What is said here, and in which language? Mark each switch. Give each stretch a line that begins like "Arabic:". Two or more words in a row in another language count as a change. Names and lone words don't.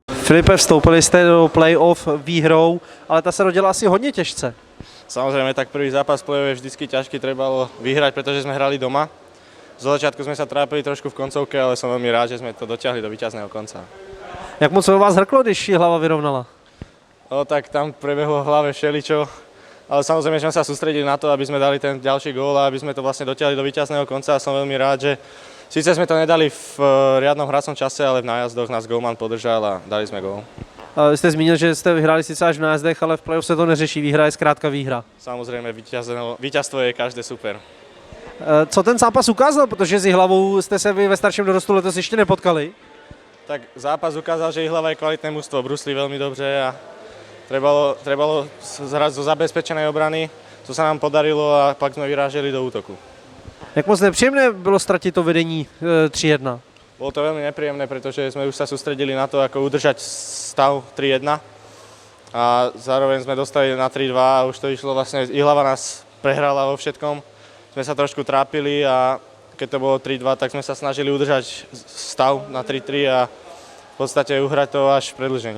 Czech: Filipe, vstoupili jste do play-off výhrou, ale ta se rodila asi hodně těžce.
Slovak: Samozrejme, tak prvý zápas play-off je vždycky ťažký, trebalo vyhrať, pretože sme hrali doma. Zo začiatku sme sa trápili trošku v koncovke, ale som veľmi rád, že sme to dotiahli do víťazného konca.
Czech: Jak moc se u vás hrklo, když Jihlava vyrovnala?
Slovak: No tak tam prebehlo v hlave všeličo, ale samozrejme sme sa sústredili na to, aby sme dali ten ďalší gól a aby sme to vlastne dotiahli do víťazného konca a som veľmi rád, že síce sme to nedali v riadnom hracom čase, ale v nájazdoch nás gólman podržal a dali sme gól.
Czech: Jste zmínil, že jste vyhráli sice až v nájezdech, ale v play-off se to neřeší, výhra je zkrátka výhra.
Slovak: Samozrejme, víťazstvo je každé super.
Czech: Co ten zápas ukázal, protože s Jihlavou jste se vy ve starším dorostu letos ještě nepotkali?
Slovak: Tak zápas ukázal, že Jihlava je kvalitné mužstvo, brusli veľmi dobře a trebalo zhrať zo zabezpečenej obrany, co sa nám podarilo a pak sme vyráželi do útoku.
Czech: Jak moc nepříjemné bylo ztratit to vedení 3-1?
Slovak: Bolo to veľmi nepríjemné, pretože sme už sa sústredili na to, ako udržať stav 3-1 a zároveň sme dostali na 3-2 a už to išlo vlastne, Jihlava nás prehrala vo všetkom. Sme sa trošku trápili a keď to bolo 3-2, tak sme sa snažili udržať stav na 3-3 a v podstate uhrať to až v predĺžení.